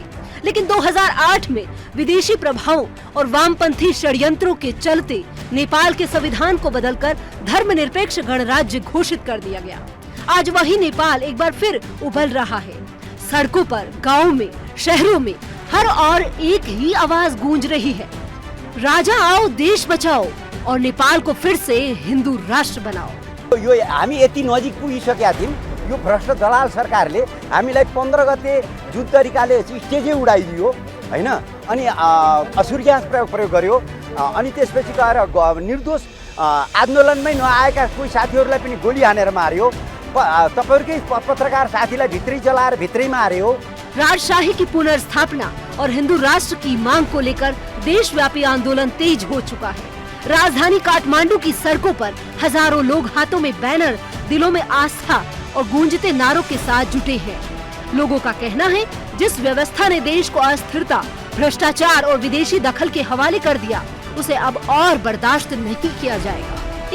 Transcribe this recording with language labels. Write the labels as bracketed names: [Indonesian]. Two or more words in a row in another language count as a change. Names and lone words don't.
[Hindi] लेकिन 2008 में विदेशी प्रभावों और वामपंथी षड्यंत्रों के चलते नेपाल के संविधान को बदलकर धर्मनिरपेक्ष गणराज्य घोषित कर दिया गया। आज वही नेपाल एक बार फिर उभर रहा है। सड़कों पर, गाँव में, शहरों में हर और एक ही आवाज गूंज रही है, राजा आओ, देश बचाओ और नेपाल को फिर से हिंदू राष्ट्र बनाओ। [Nepali] यो हामी यति नजिक पुगिसकेका थियौं। यो भ्रष्ट दलाल सरकारले हामीलाई 15 गते जुन तरिकाले स्टेजै उडाइदियो हैन, अनि असुर ग्यास प्रयोग गर्यो, अनि त्यसपछि गएर निर्दोष आन्दोलनमै नआएका कोही साथीहरूलाई पनि गोली हानेर मार्यो। तपाईहरुकै पत्रकार साथीलाई भित्रै जलाएर भित्रै मार्यो। [Hindi] राजशाही की पुनर्स्थापना और हिंदू राष्ट्र की मांग को लेकर देशव्यापी आंदोलन तेज हो चुका है। राजधानी काठमांडू की सड़कों पर हजारों लोग हाथों में बैनर, दिलों में आस्था और गूंजते नारों के साथ जुटे हैं। लोगों का कहना है, जिस व्यवस्था ने देश को अस्थिरता, भ्रष्टाचार और विदेशी दखल के हवाले कर दिया, उसे अब और बर्दाश्त नहीं किया जाएगा।